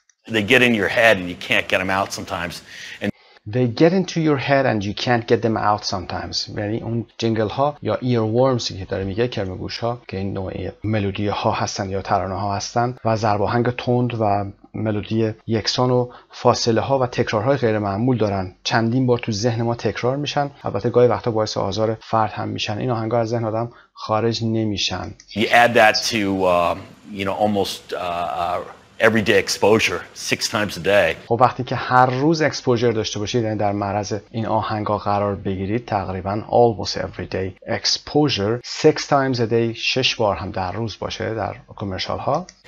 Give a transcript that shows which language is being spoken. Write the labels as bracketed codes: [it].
[en] They get in your head and you can't get them out sometimes. And They get into your head and you can't get them out sometimes. [fa] یعنی اون جنگل ها یا earworms که داره میگه کرم گوش ها که این نوع ملودی ها هستن یا ترانه ها هستن و ضرب آهنگ تند و ملودی یکسان و فاصله ها و تکرارهای غیر معمول دارن. چندین بار تو ذهن ما تکرار میشن. البته گاهی وقتا باعث آزار فرد هم میشن. این آهنگا از ذهن آدم خارج نمیشن. [en] You add that to almost everyday exposure 6 times a day. [fa] خب وقتی که هر روز اکسپوژر داشته باشید یعنی در معرض این آهنگا قرار بگیرید تقریبا [en] almost everyday exposure 6 times a day [fa] 6 بار هم در روز باشه در کامرشال ها.